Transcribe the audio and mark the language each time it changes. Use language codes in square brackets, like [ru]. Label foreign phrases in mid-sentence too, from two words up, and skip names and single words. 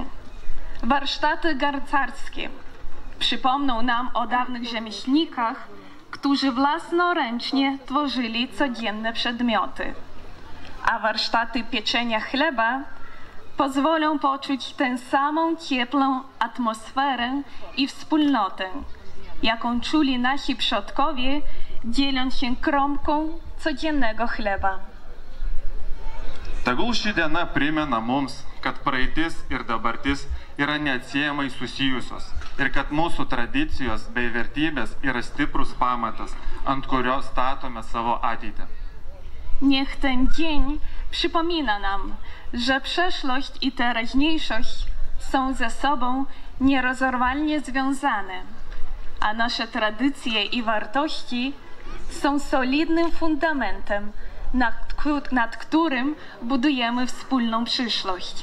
[pl] Warsztaty garncarskie przypomną nam o dawnych rzemieślnikach, którzy własnoręcznie tworzyli codzienne przedmioty. A warsztaty pieczenia chleba pozwolą poczuć tę samą ciepłą atmosferę i wspólnotę, jaką czuli nasi przodkowie, dzieląc się kromką codziennego chleba. [lt] Tegul ši diena primena mums, kad praeitis ir dabartis yra neatsiejamai susijusios ir kad mūsų tradicijos bei vertybės yra stiprus pamatas, ant kurio statome savo ateitį. [pl] Niech ten dzień przypomina nam, że przeszłość i teraźniejszość są ze sobą nierozerwalnie związane, a nasze tradycje i wartości są solidnym fundamentem, nad którym budujemy wspólną przyszłość.